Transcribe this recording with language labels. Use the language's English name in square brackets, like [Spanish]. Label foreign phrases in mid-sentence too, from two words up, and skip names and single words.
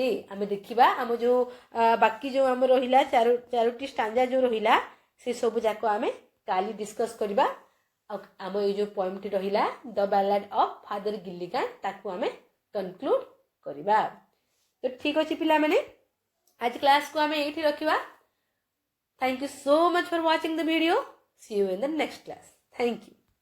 [Odia] ଆମେ ଦେଖିବା ଆମ ଯେଉଁ ବାକି ଯେଉଁ ଆମ ରହିଲା 4ଟି ଷ୍ଟାଞ୍ଜା ଯେଉଁ ରହିଲା ସେ ସବୁ ଯାକ ଆମେ କାଲି ଡିସ୍କସ୍ କରିବା। ଆଉ ଆମ ଏଇ ଯେଉଁ ପଏମ୍ଟି ରହିଲା ଦ ବାଲାଡ୍ ଅଫ୍ ଫାଦର ଗିଲିଗାନ ତାକୁ ଆମେ କନକ୍ଲୁଡ୍ କରିବା। ତ ଠିକ୍ ଅଛି ପିଲାମାନେ ଆଜି କ୍ଲାସକୁ ଆମେ ଏଇଠି ରଖିବା। [English] Thank you so much for watching the video. See you in the next class. Thank you.